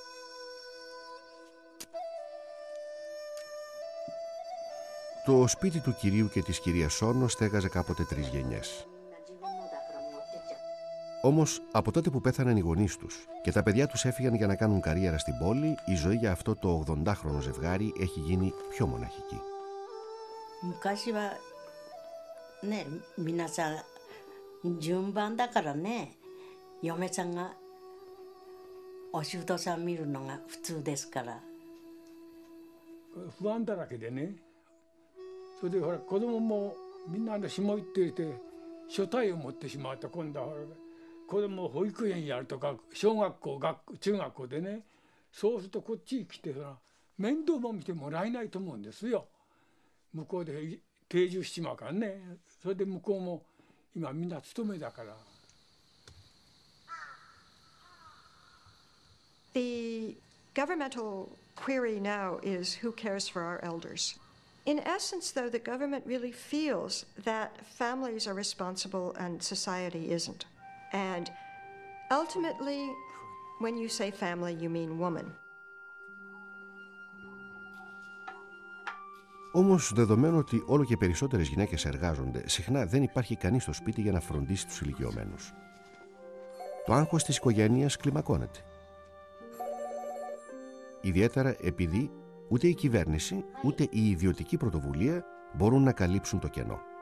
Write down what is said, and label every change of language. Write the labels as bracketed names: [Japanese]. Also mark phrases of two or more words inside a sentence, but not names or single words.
[Greek] Το σπίτι του κυρίου και της κυρίας Σόνο στέγαζε κάποτε 3 γενιές. Όμως, από τότε που πέθαναν οι γονείς τους και τα παιδιά τους έφυγαν για να κάνουν καριέρα στην πόλη, η ζωή για αυτό το 80χρονο ζευγάρι έχει γίνει πιο μοναχική. [Japanese] 昔はね、皆さん順番だからね、嫁さんがお仕事さん見るのが普通ですから。不安だらけでね、それでほら子供もみんな下行っていて所帯を持ってしまうと、今度は子供を保育園やるとか小学校中学校でね、そうするとこっちに来て面倒も見てもらえないと思うんですよ。向こうで定住しちまうからね。それで向こうも今みんな勤めだから。 [English] The governmental query now is who cares for our elders? In essence, though, the government really feels that families are responsible and society isn't. And ultimately, when you say family, you mean woman. [Greek] Όμως, δεδομένου ότι όλο και περισσότερες γυναίκες εργάζονται, συχνά δεν υπάρχει κανείς στο σπίτι για να φροντίσει τους ηλικιωμένους. Το άγχος της οικογένειας κλιμακώνεται. Ιδιαίτερα επειδή ούτε η κυβέρνηση, ούτε η ιδιωτική πρωτοβουλία μπορούν να καλύψουν το κενό.